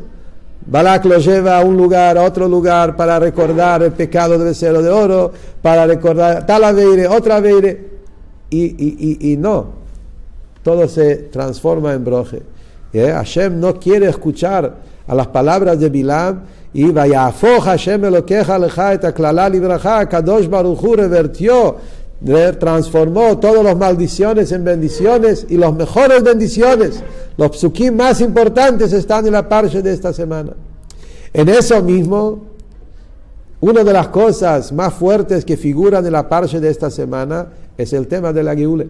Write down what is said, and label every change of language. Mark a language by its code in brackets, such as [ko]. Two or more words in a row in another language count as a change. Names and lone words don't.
[es] Balak lo lleva a un lugar, a otro lugar, para recordar el pecado del becerro de oro, para recordar tal aveire, otra aveire, y no, todo se transforma en broje. Hashem no quiere escuchar a las palabras de Bilam, y [he] ויהפך ה' אלקיך לך את הקללה לברכה, הקדוש ברוך הוא [es] revertió, transformó todas las maldiciones en bendiciones, y las mejores bendiciones, los psukim más importantes están en la parsha de esta semana. En eso mismo, una de las cosas más fuertes que figuran en la parsha de esta semana es el tema de la Geule.